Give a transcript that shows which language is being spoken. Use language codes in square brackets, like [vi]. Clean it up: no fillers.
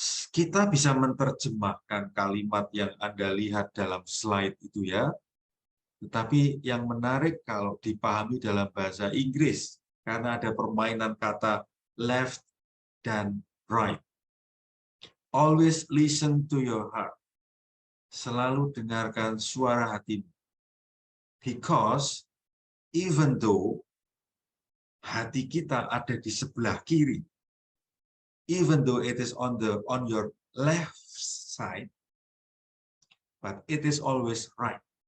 [id] Kita bisa menerjemahkan kalimat yang Anda lihat dalam slide itu ya. Tetapi yang menarik kalau dipahami dalam bahasa Inggris, karena ada permainan kata left dan right. [en] Always listen to your heart. [id] Selalu dengarkan suara hatimu. [en] Because even though [id] hati kita ada di sebelah kiri, [en] even though it is on your left side, but it is always right.